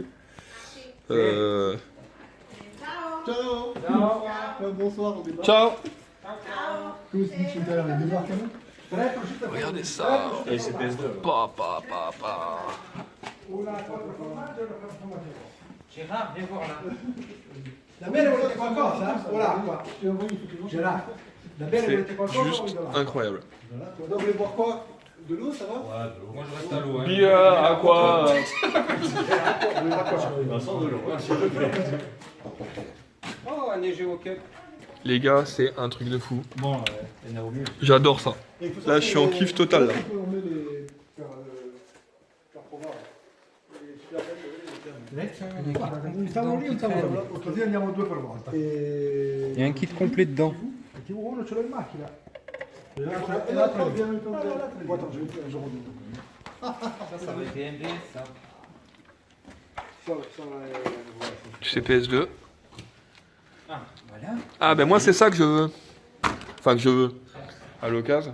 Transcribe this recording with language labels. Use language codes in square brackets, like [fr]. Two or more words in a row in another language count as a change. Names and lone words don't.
[fr] Ciao. Bonsoir, on débarque. Ciao. Comment c'est dit tout à l'heure, les débarques à nous? Regardez ça. Et c'est PS2. Pa. Gérard, viens voir là. [it] Da bere volete qualcosa? O l'acqua? Gerard, da bere [fr] C'est [it] volete qualcosa? [fr] juste incroyable. Vous voulez boire quoi? De l'eau, ça va? Ouais, de l'eau. Moi, je reste à l'eau. Hein. Bière, à quoi Oh, un léger hockey. Les gars, c'est un truc de fou. Bon, et Naomi. J'adore ça. Là, je suis en kiff total. Là. [it] Stavo lì, così andiamo due per volta. [fr] Il y a un kit complet dedans. [it] Uno ce l'ho in macchina. [fr] Et l'autre, viens me tenter. Attends, je redonne. Ça va être BMW, ça. C'est PS2. Ah, voilà. Ah, ben moi, c'est ça que je veux. Enfin, que je veux. À l'occasion.